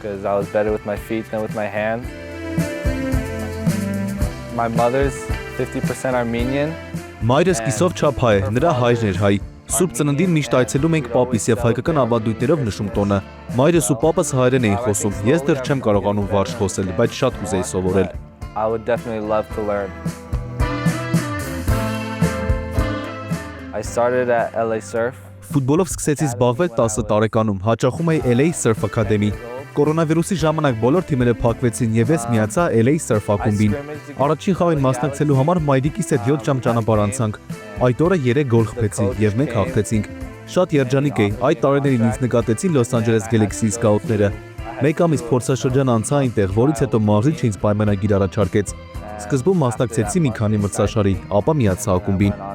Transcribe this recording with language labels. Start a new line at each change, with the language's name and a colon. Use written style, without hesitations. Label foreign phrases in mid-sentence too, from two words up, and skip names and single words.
English: My mother's 50% Armenian.
Armenian: Մայրս կիսով չափ հայ է, նրա հայրն էր հայ։ Սուրբ ծննդին միշտ այցելում ենք պապիս եւ հայկական ավանդույթներով նշում տոնը։ Մայրս ու պապս հայերեն էին խոսում։ Ես դեռ չեմ կարողանում վարժ խոսել, բայց շատ կուզեի սովորել։
English: I would definitely love to learn. I started at LA Surf.
Armenian: Ֆուտբոլով սկսեցի զբաղվել 10 տարեկանում, հաճախում էի LA Surf Academy։ Կորոնավիրուսի ժամանակ բոլոր թիմերը փակվեցին եւ ես միացա LA Surf ակումբին։ Առաջին խաղին մասնակցելու համար մայրիկիս հետ 7 ժամ ճանապարհ անցանք։ Այդ օրը 3 գոլ խփեցի եւ մենք հաղթեցինք։ Շատ երջանիկ էի։ Այդ տարիներին ինձ նկատեցին Los Angeles Galaxy սկաուտները։ Մեկ ամիս փորձաշրջան անցա այնտեղ, որից հետո Մաղրիչ ինձ պայմանագիր առաջարկեց։ Սկզբում մասնակցեցի մի քանի մրցաշարի, ապա միացա ակումբին։